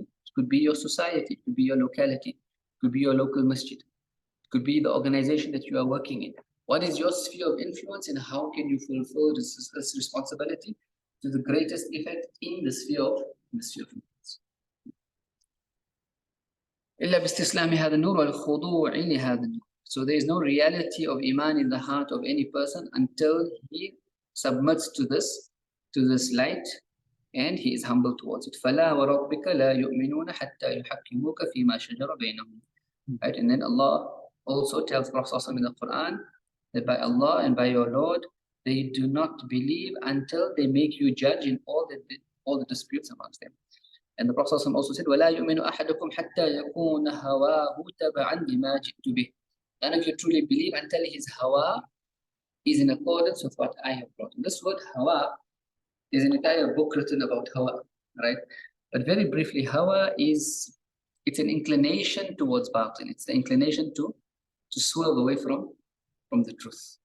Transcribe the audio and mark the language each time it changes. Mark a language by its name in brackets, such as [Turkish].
[English] It could be your society. It could be your locality. It could be your local masjid. It could be the organization that you are working in. What is your sphere of influence, and how can you fulfill this responsibility to the greatest effect in the sphere of influence? [Arabic] إلا باستسلام هذا النور والخضوع لهذا النور. [English] So there is no reality of iman in the heart of any person until he submits to this light and he is humble towards it. [Arabic] فلا وربك لا يؤمنون حتى يحكموك فيما شجر بينهم. [English] Right? And then Allah also tells Prophet in the Quran that by Allah and by your Lord, they do not believe until they make you judge in all the disputes amongst them. And the Prophet also said, [Arabic] وَلَا يُؤْمِنُ أَحَدُكُمْ حَتَّى يَكُونَ هَوَاهُ تَبَعًا لِمَا جِئْتُ بِهِ. [English] None of you truly believe until his hawa is in accordance with what I have brought. And this word hawa, is an entire book written about hawa, right? But very briefly, hawa it's an inclination towards batil. It's the inclination to swerve away from the truth.